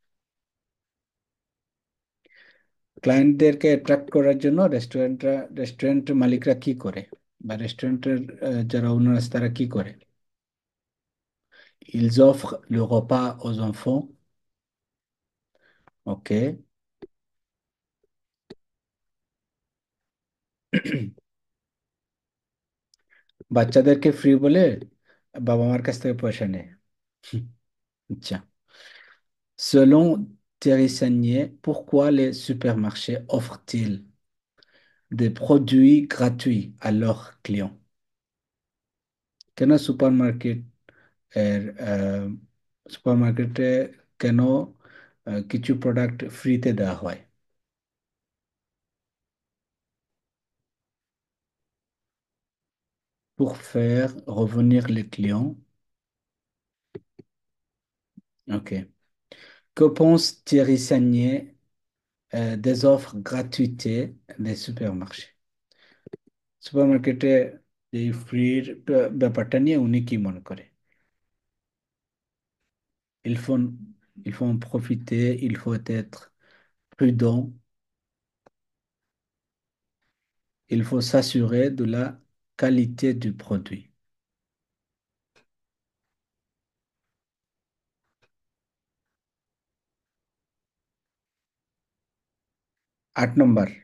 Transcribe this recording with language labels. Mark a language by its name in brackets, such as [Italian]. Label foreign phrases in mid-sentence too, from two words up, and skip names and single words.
[Bangla] ক্লায়েন্টদেরকে অ্যাট্রাক্ট করার জন্য রেস্টুরেন্ট মালিকরা কি করে, বা রেস্টুরেন্টের যারা ওনার আছে তারা কি করে? [French] Ils offrent le repas aux enfants। [Bangla] ওকে। বাচ্চাদেরকে ফ্রি বলে বাবা মার কাছ থেকে পয়সা নেয়। আচ্ছা। [French] Selon Thierry Sagnier, pourquoi les supermarchés offrent-ils des produits gratuits à leurs clients? [Bangla] কেন সুপারমার্কেটে কেন কিছু প্রোডাক্ট ফ্রিতে দেওয়া হয়? [French] Pour faire revenir les clients. Ok. Que pense Thierry Sagnier des offres gratuités des supermarchés? [Bangla] সুপারমার্কেটে এই ফ্রির ব্যাপারটা নিয়ে উনি কি মনে করে? [French] Il faut, il faut en profiter, il faut être prudent, il faut s'assurer de la qualité du produit. [Bangla] 8 নম্বর।